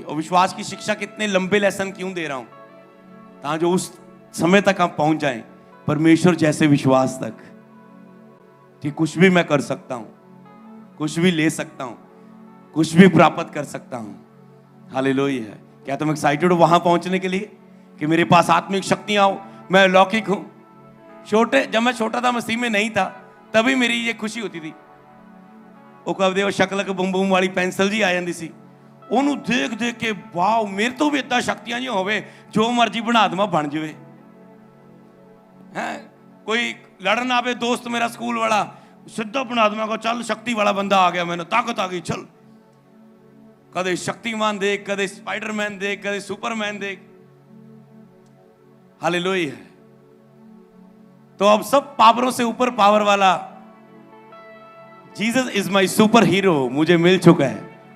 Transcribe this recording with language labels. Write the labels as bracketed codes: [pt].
[hi] और विश्वास की शिक्षा कितने लंबे लेसन क्यों दे रहा हूं? ताकि जो उस समय तक हम पहुंच जाएं परमेश्वर जैसे विश्वास तक कि कुछ भी मैं कर सकता हूं, कुछ भी ले सकता हूं, कुछ भी प्राप्त कर सकता हूं। हालेलुया। क्या तुम एक्साइटेड हो वहां पहुंचने के लिए कि मेरे पास आत्मिक शक्तियां हो, मैं अलौकिक हूं? जब मैं छोटा था, मसीह में नहीं था, तभी मेरी ये खुशी होती थी। [pa] ਉਹ ਕਹਦੇ ਉਹ ਸ਼ਕਲ ਬੂਮ ਬੂਮ ਵਾਲੀ ਪੈਨਸਲ ਜੀ ਆ ਜਾਂਦੀ ਸੀ, ਉਹਨੂੰ ਦੇਖ ਦੇਖ ਕੇ ਵਾਓ ਮੇਰੇ ਤੋਂ ਵੀ ਇਦਾਂ ਸ਼ਕਤੀਆਂ ਜੀ ਹੋਵੇ, ਜੋ ਮਰਜ਼ੀ ਬਣਾ ਦਵਾਂ ਬਣ ਜਾਵੇ। ਹੈ ਕੋਈ ਲੜਨ ਆਵੇ ਦੋਸਤ ਮੇਰਾ ਸਕੂਲ ਵਾਲਾ, ਸਿੱਧਾ ਬਣਾ ਦਵਾਂਗਾ, ਚੱਲ ਸ਼ਕਤੀ ਵਾਲਾ ਬੰਦਾ ਆ ਗਿਆ, ਮੈਨੂੰ ਤਾਕਤ ਆ ਗਈ, ਚੱਲ। ਕਦੇ ਸ਼ਕਤੀਮਾਨ ਦੇਖ, ਕਦੇ स्पाइडरमैन देख, कदे सुपरमैन देख। हालेलुया। [hi] तो अब सब पावरों से ऊपर पावर वाला [en] Jesus is my superhero [hi] मुझे मिल चुका है।